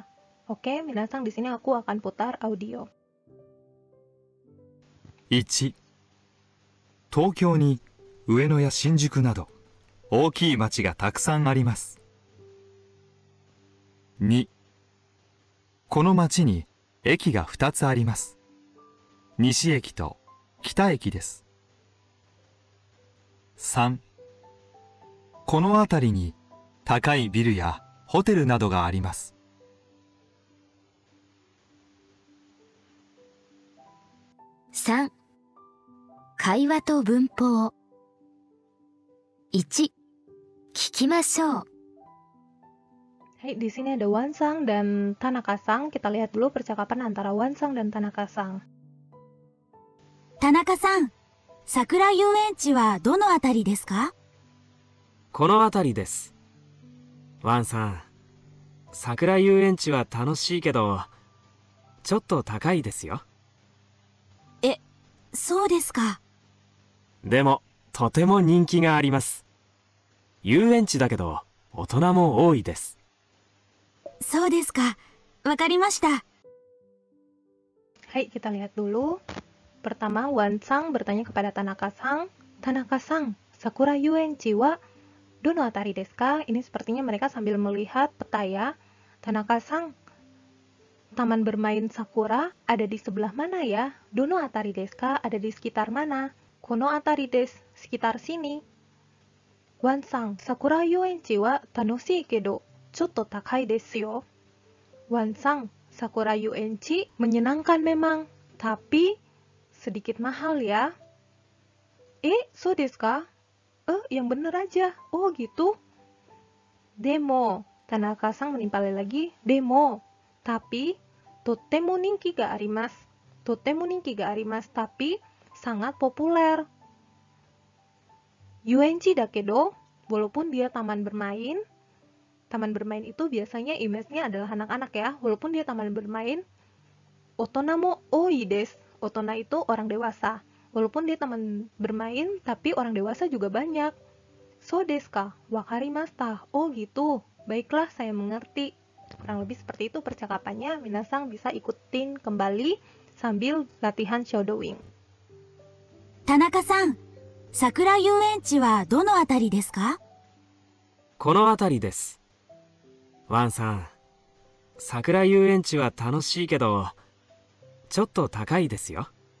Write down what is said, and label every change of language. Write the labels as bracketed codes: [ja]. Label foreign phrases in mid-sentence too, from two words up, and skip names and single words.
[id] Oke, minasang di sini aku akan putar audio. [ja] 1、東京に上野や新宿など大きい町がたくさんあります。2、この町に駅が2つあります。西駅と北駅です。3、この辺りに高いビルやホテルなどがあります。 3、会話と文法。1、聞きましょう。 [id] Hai, di sini ada Wansang dan Tanaka-san. Kita lihat dulu percakapan antara Wansang dan Tanaka-san. [ja] 田中さん、桜遊園地はどのあたりですか？この辺りです。ワンさん、桜遊園地は楽しいけど、ちょっと高いですよ。そうですか。でも、とても人気があります。遊園地だけど、大人も多いです。そうですか。わかりました。 [id] Hai, kita lihat dulu. Pertama, Wansang bertanya kepada Tanaka-san. [ja] 田中さん、桜遊園地はどのあたりですか? [id] Ini sepertinya mereka sambil melihat peta ya. Tanaka-san, taman bermain Sakura ada di sebelah mana ya? [ja] どのあたりですか? [id] Ada di sekitar mana? [ja] この辺りです, [id] sekitar sini. [ja] Wansang, 桜遊園地は楽しいけどちょっと高いですよ. [id] Wansang, Sakura Yuenchi menyenangkan memang, tapi sedikit mahal ya. [ja] そうですか? [id] Yang bener aja. Oh gitu. Demo, Tanaka-san menimpali lagi. [ja] Demo, tapi とても人気があります. とても人気があります, [id] tapi sangat populer. [ja] 遊園地だけど, [id] walaupun dia taman bermain itu biasanya image-nya adalah anak-anak ya. Walaupun dia taman bermain, [ja] 大人も多いです. [id] Otona itu orang dewasa. Walaupun dia taman bermain, tapi orang dewasa juga banyak. [ja] そうですか? Wakarimashita. [id] Oh gitu. Baiklah, saya mengerti. Kurang lebih seperti itu percakapannya. Minasang bisa ikutin kembali sambil latihan shadowing. [ja] 田中さん、桜遊園地はどのあたりですか？この辺りです。ワンさん、桜遊園地は楽しいけど、ちょっと高いですよ。